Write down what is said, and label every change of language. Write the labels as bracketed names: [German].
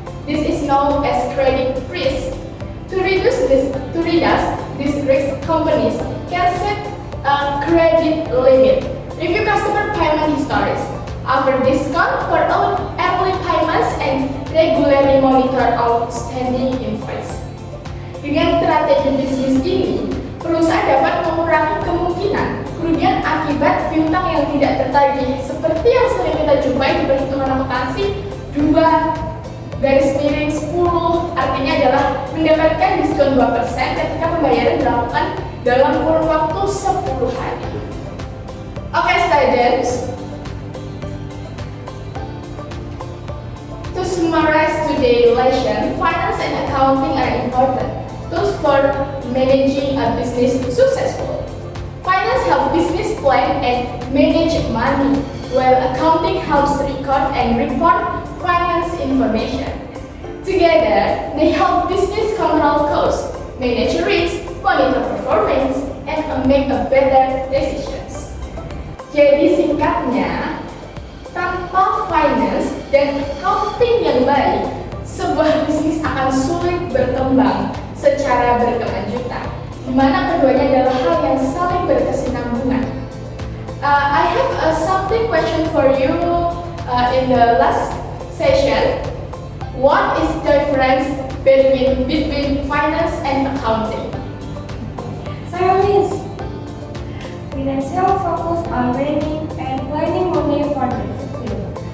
[English] This is known as credit risk. To reduce this risk, companies can set a credit limit, review customer payment histories, offer discount for early payments, and regularly monitor outstanding invoice. [Indonesian] Dengan strategi bisnis ini, perusahaan dapat mengurangi kemungkinan kerugian akibat piutang yang tidak tertagih, seperti yang sering kita jumpai di perhitungan akuntansi 2/10, artinya adalah mendapatkan diskon 2% ketika pembayaran dilakukan dalam kurun waktu 10 hari. [English] Okay, students. To summarize today's lesson, finance and accounting are important tools for managing a business successful. Finance helps business plan and manage money, while accounting helps record and report finance information. Together, they help business control costs, manage risk, monitor performance, and make a better decisions. [Indonesian] Jadi singkatnya, tanpa finance dan accounting yang baik, sebuah bisnis akan sulit berkembang secara berkelanjutan, di mana keduanya adalah hal yang saling berkesinambungan. [English] I have something question for you in the last session. What is the difference between finance and accounting? Science. Financial focus on managing and planning money for the future.